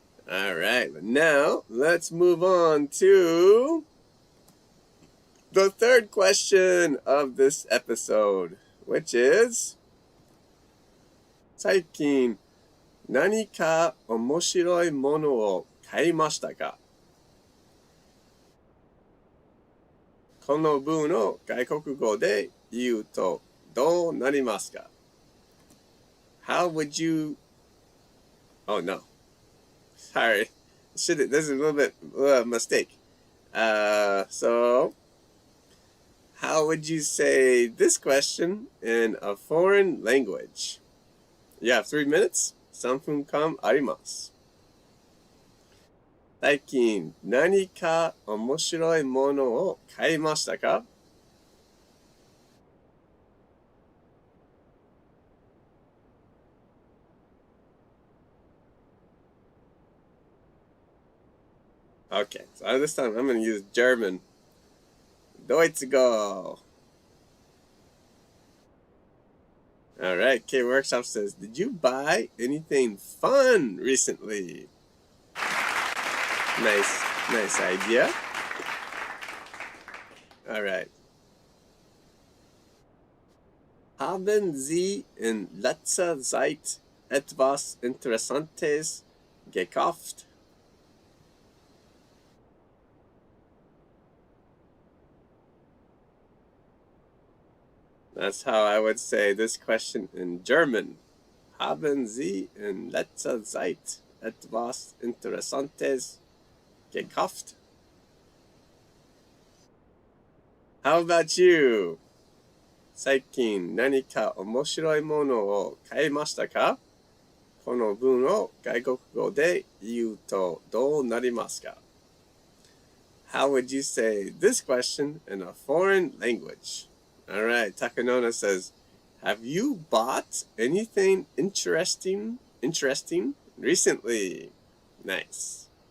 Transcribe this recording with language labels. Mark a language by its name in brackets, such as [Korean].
[English] All right, now let's move on to the third question of this episode, which is, [Japanese] 最近何か面白いものを買いましたか？この文を外国語で言うとどうなりますか？ [English] How would you... Oh no. Sorry. This is a little bit mistake. So, how would you say this question in a foreign language? You have 3 minutes. [Japanese] 3分間あります。最近何か面白いものを買いましたか？ [English] Okay, so this time I'm going to use German. [Japanese] ドイツ語. [English] Alright, K Workshop says, did you buy anything fun recently? Nice idea. Alright. [German] Haben Sie in letzter Zeit etwas Interessantes gekauft? [English] That's how I would say this question in German. [German] Haben Sie in letzter Zeit etwas Interessantes gekauft? [English] How about you? [Japanese] 最近何か面白いものを買いましたか？この文を外国語で言うとどうなりますか？ [English] How would you say this question in a foreign language? Alright, Takanona says, have you bought anything interesting recently? Nice.